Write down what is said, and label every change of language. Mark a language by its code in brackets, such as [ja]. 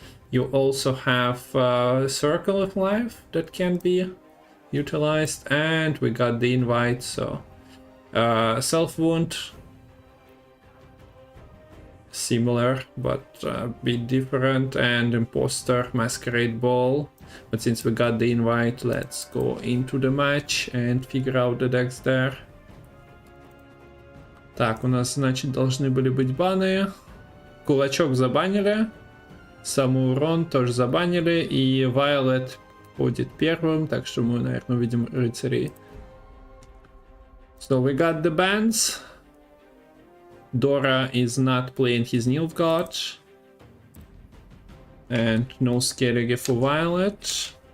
[en] You also have Circle of Life that can be utilized, and we got the invite, so Self-Wound, similar but a bit different, and Imposter, Masquerade Ball. But since we got the invite, let's go into the match and figure out the decks there. [ru] Так, у нас, значит, должны были быть баны. Кулачок забанили. Самоурон тоже забанили. И Violet будет первым, так что мы, наверное, увидим рыцарей. [en] So we got the bans. Dora is not playing his Nilfgaard. And no Skellige for Violet.